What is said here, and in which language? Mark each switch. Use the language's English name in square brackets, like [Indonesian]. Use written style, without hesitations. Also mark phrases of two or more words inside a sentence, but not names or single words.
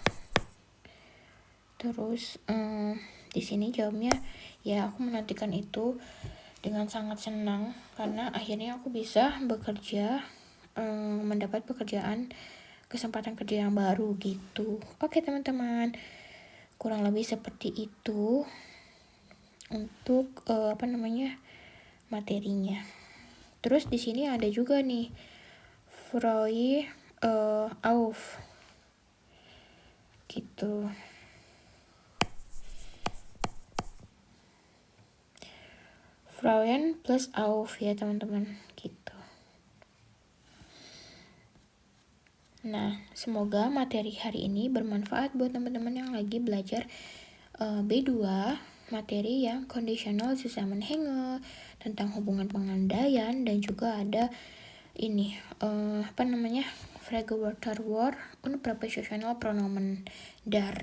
[Indonesian] Terus di sini jawabnya ya aku menantikan itu dengan sangat senang karena akhirnya aku bisa bekerja, mendapat kesempatan kerja yang baru gitu. Oke teman-teman, kurang lebih seperti itu untuk materinya. Terus di sini ada juga nih [German] Freue auf [Indonesian] gitu. Freuen plus auf ya teman-teman gitu. Nah, semoga materi hari ini bermanfaat buat teman-teman yang lagi belajar B2, materi yang conditional Zusammenhänge, tentang hubungan pengandaian, dan juga ada ini [German] Fragewörterwort und Präpositional Pronomen dar.